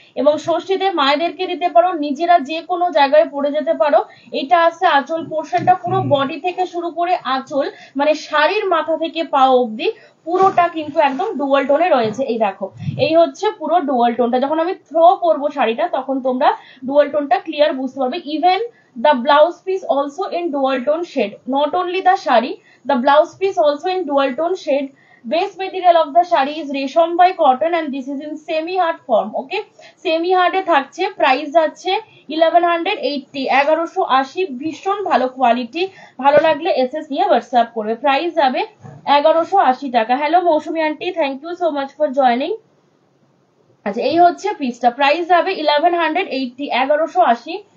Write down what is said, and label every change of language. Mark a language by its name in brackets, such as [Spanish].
[Bangla] এবং ষষ্ঠীতে মায়েদেরকে দিতে পারো, নিজেরা যে কোনো জায়গায় পরে যেতে পারো। এটা আছে আঁচল পোর্শনটা, পুরো বডি থেকে শুরু করে আঁচল মানে শাড়ির মাথা থেকে পা অবধি পুরোটা কিন্তু একদম ডুয়াল টোনে রয়েছে। এই দেখো, এই হচ্ছে পুরো ডুয়াল টোনটা। যখন আমি থ্রো করবো শাড়িটা তখন তোমরা ডুয়াল টোনটা ক্লিয়ার বুঝতে পারবে। [English] Even the blouse piece also in dual tone shade, not only the shari, the blouse piece also in dual tone shade. Base material of the shari is resham by cotton and this is in semi hard form. [Bangla] Okay, semi hard এ থাকছে, price যাচ্ছে 1180, 1180, ভীষণ ভালো quality. ভালো লাগলে SS নিয়ে WhatsApp করবে। Price যাবে 1180 টাকা। Hello Mousumi aunty, [English] Thank you so much for joining. [Bangla] আচ্ছা, এই হচ্ছে পিসটা, প্রাইস যাবে 1180, 1180।